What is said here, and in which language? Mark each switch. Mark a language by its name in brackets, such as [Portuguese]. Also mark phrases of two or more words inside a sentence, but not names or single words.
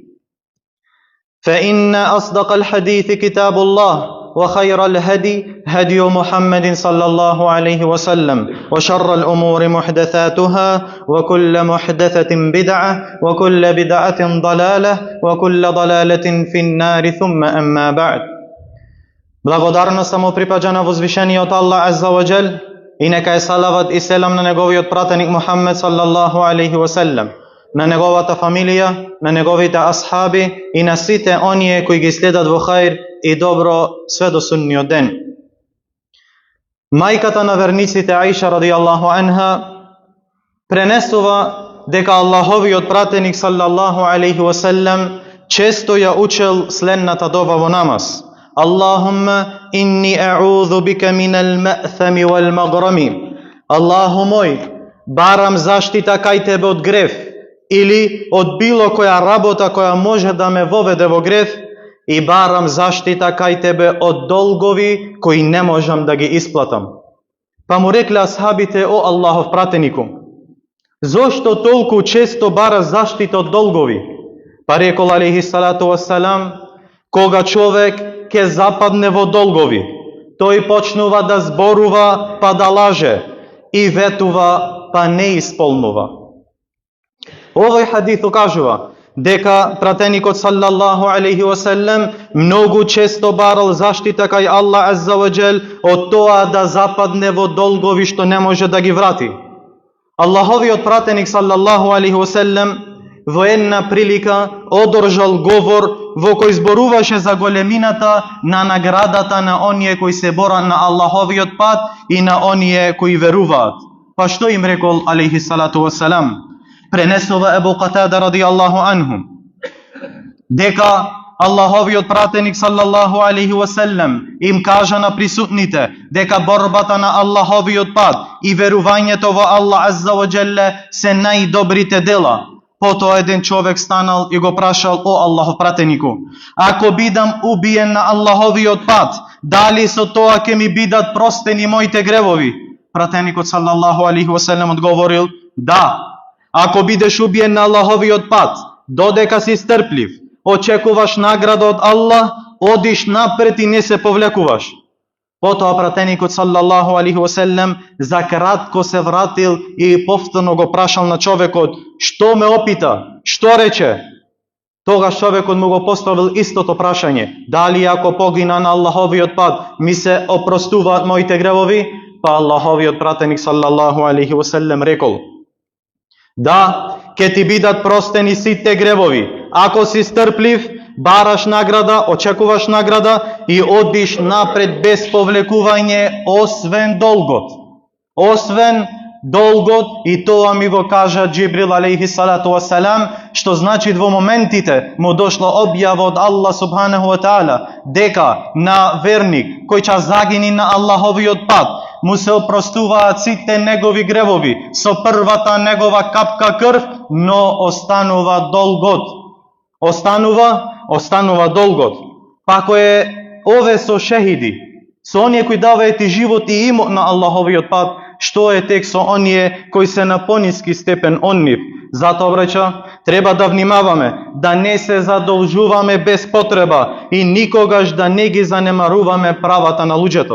[Arabic] فإن أصدق الحديث كتاب الله، وخير الهدي هدي محمد صلى الله عليه وسلم، وشر الأمور محدثاتها، وكل محدثة بدعة، وكل بدعة ضلالة، وكل ضلالة في النار، ثم أما بعد. [Macedonian] Благодарно само припаѓа на возвишениот Аллах [Arabic] عز وجل, [Macedonian] и нека е салават и селам на неговиот пратеник Мухаммед [Arabic] صلى الله عليه وسلم, [Macedonian] на неговата фамилија, на неговите асхаби и на сите оние кои ги следат во хаир и добро све до судниот ден. Мајката на верниците Аиша [Arabic] رضي الله عنها [Macedonian] пренесува дека Аллаховиот пратеник [Arabic] صلى الله عليه وسلم [Macedonian] често ја учел следната дова во намаз: [Arabic] اللهم إني أعوذ بك من المأثم والمغرم. [Macedonian] Аллаху мој, барам заштита кај тебе од грев, или од било која работа која може да ме воведе во грев, и барам заштита кај тебе од долгови кои не можам да ги исплатам. Па му рекле асхабите: о Аллахов пратенику, зошто толку често бара заштита од долгови? Па рекол [Arabic] عليه الصلاة والسلام: [Macedonian] кога човек ке западне во долгови, тој почнува да зборува па да лаже и ветува па не исполнува. Овој хадис кажува дека пратеникот [Arabic] صلى الله عليه وسلم [Macedonian] многу често барал заштита кај Аллах [Arabic] عز وجل [Macedonian] од тоа да западне во долгови што не може да ги врати. Аллаховиот пратеник [Arabic] صلى الله عليه وسلم [Macedonian] во една прилика одржал говор во кој зборуваше за големината на наградата на оние кои се борат на Аллаховиот пат и на оние кои веруваат. Па што им рекол [Arabic] عليه الصلاة والسلام? [Macedonian] Пренесува Ебу Катада [Arabic] رضي الله عنه [Macedonian] дека Аллаховиот пратеник [Arabic] صلى الله عليه وسلم [Macedonian] им кажа на присутните дека борбата на Аллаховиот пат и верувањето во Аллах [Arabic] عز وجل [Macedonian] се најдобрите дела. Потоа еден човек станал и го прашал: о Аллахов пратенику, ако бидам убиен на Аллаховиот пат, дали со тоа ќе ми бидат простени моите гревови? Пратеникот [Arabic] صلى الله عليه وسلم [Macedonian] одговорил: да. Ако бидеш убиен на Аллаховиот пат, додека си стрплив, очекуваш награда од Аллах, одиш напред и не се повлекуваш. Потоа пратеникот [Arabic] صلى الله عليه وسلم [Macedonian] за кратко се вратил и повторно го прашал на човекот: што ме опита? Што рече? Тогаш човекот му го поставил истото прашање: дали ако погина на Аллаховиот пат ми се опростуваат моите гревови? Па Аллаховиот пратеник [Arabic] صلى الله عليه وسلم [Macedonian] рекол: да, ќе ти бидат простени сите гревови, ако си стрплив, бараш награда, очекуваш награда и одиш напред без повлекување, освен долгот. Освен долгот, и тоа ми го кажа Џибрил [Arabic] عليه الصلاة والسلام, [Macedonian] што значи во моментите му дошла објава од Аллах [Arabic] سبحانه وتعالى [Macedonian] дека на верник кој ќе загини на Аллаховиот пат му се опростуваат сите негови гревови со првата негова капка крв, но останува долгот. Останува долгот. Па ако е ове со шехиди, со оние кои даваат и живот и имот на Аллаховиот пат, што е тек со оние кои се на пониски степен од нив, Затоа, браќа, треба да внимаваме, да не се задолжуваме без потреба и никогаш да не ги занемаруваме правата на луѓето.